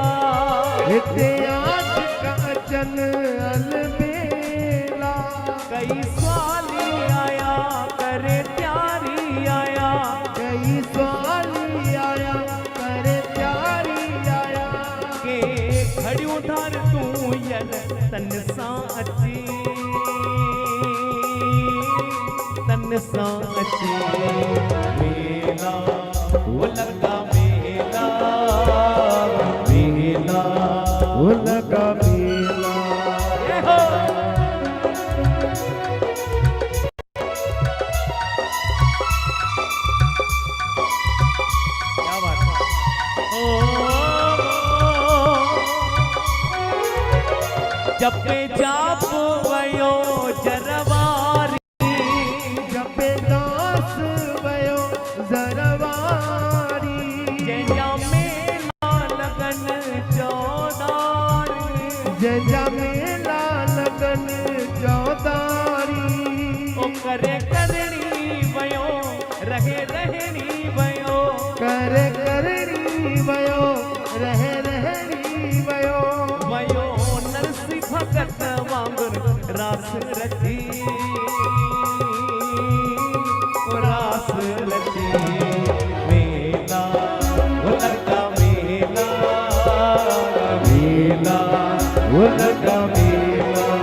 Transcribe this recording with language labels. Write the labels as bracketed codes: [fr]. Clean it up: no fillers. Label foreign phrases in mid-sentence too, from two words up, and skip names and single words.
[sd] हिते आशिक अचन अलबेला। कई सवाली आया करे प्यारी आया, कई सवाली आया करे प्यारी आया, के खड़ियूं धार तू यल तन सां अची, तन सां अची। [hi] मेला वो लगा मेला, मेला वो लगा मेला। क्या बात है। [sd] जपे जाप वयो जरवारी, जपे दास वयो जरवारी, जंहिंजा मेला लगन चौधारी, जंहिंजा मेला लगन चौधारी। ओ करे करणी वयो रहे रहणी वयो, करे करणी वयो रहे रहणी वयो, वयो नरसिंह भगत वांगुर रास रची, ओ रास रची। [hi] मेला वो लगा मेला, मेला वो लगा मेला,